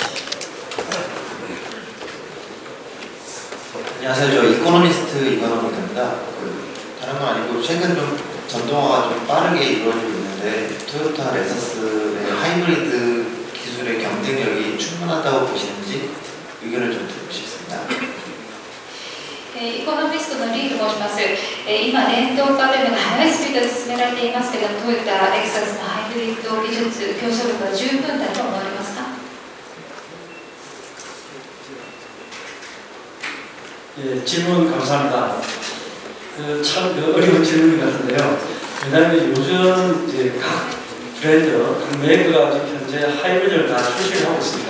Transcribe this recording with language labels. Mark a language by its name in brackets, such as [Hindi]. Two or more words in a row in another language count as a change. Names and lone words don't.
[Korean] 안녕하세요. 저 이코노미스트 이관호입니다. 다른 건 아니고 최근 좀 전동화가 좀 빠르게 이루어지고 있는데 토요타 렉서스의 하이브리드 기술의 경쟁력이 충분하다고 보시는지 의견을 좀 듣고 싶습니다. [Japanese] イコノミストのリーと申します。今、電動化というのが速いスピードで進められていますけれども、トヨタ、レクサスのハイブリッド技術、競争力は十分だと思われますか？ [Korean] 예, 질문 감사합니다. 참 어려운 질문 같은데요. 왜냐하면 요즘 이제 각 브랜드, 각 메이커가 지금 현재 하이브리드를 다 출시를 하고 있습니다.